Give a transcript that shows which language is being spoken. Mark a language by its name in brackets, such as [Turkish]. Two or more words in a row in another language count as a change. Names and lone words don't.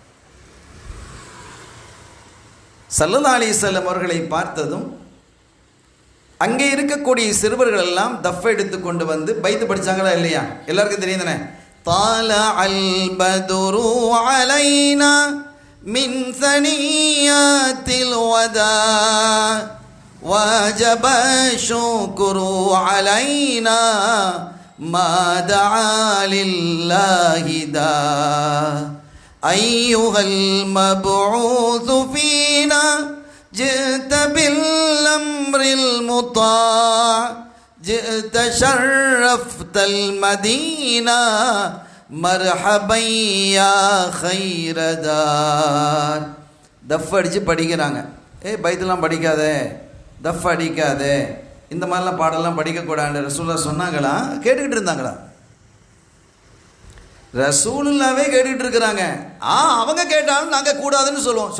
[Arabic] صلى الله عليه وسلم [Tamil] அவர்களை பார்த்ததும் அங்கே இருக்கக்கூடிய சிறுவர்கள் எல்லாம் தஃப் எடுத்து கொண்டு வந்து பைத்து படிச்சாங்களா இல்லையா? எல்லாருக்கும் தெரியும் தானே? [Arabic] طلع البدر علينا من ثنيات الوداع وجب الشكر علينا ما دعا لله دا أيها المبعوث فينا جئت بالأمر المطاع جئت شرفت المدينة مرحبا يا خير دار. [Tamil] தஃப் அடித்து படிக்கிறாங்க. பைத்தெல்லாம் படிக்காதே, தஃப் அடிக்காதே, இந்த மாதிரிலாம் பாடலாம் படிக்கக்கூடாது ரசூலுல்லாஹ் சொன்னாங்களா? கேட்டுக்கிட்டு இருந்தாங்களா? ரசூலுல்லாவே கேட்டுக்கிட்டு இருக்கிறாங்க. அவங்க கேட்டாலும் நாங்கள் கூடாதுன்னு சொல்லுவோம்.